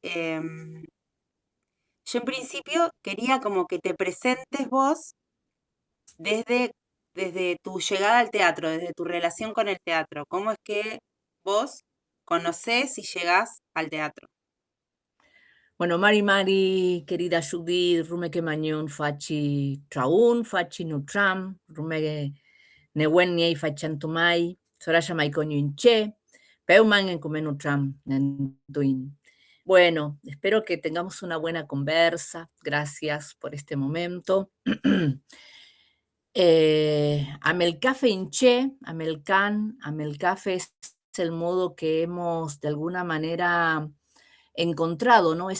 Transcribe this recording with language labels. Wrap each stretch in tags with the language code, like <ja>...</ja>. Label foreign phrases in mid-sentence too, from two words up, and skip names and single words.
<es>Yo en principio quería como que te presentes vos desde, desde tu llegada al teatro, desde tu relación con el teatro. ¿Cómo es que vos conocés y llegás al teatro? Bueno, Mari, querida Judith,</es> <arn>rumeke manyun faci traun, faci nutram, rumeke newen niei fachantumai, soraya maikonyo inche, peuman en nutram nentuin.</arn> <es>Bueno, espero que tengamos una buena conversa. Gracias por este momento.</es> <arn>Amelcafe inche, amelcan,</arn> <es>amelcafe es el modo que hemos de alguna manera encontrado, ¿no?</es>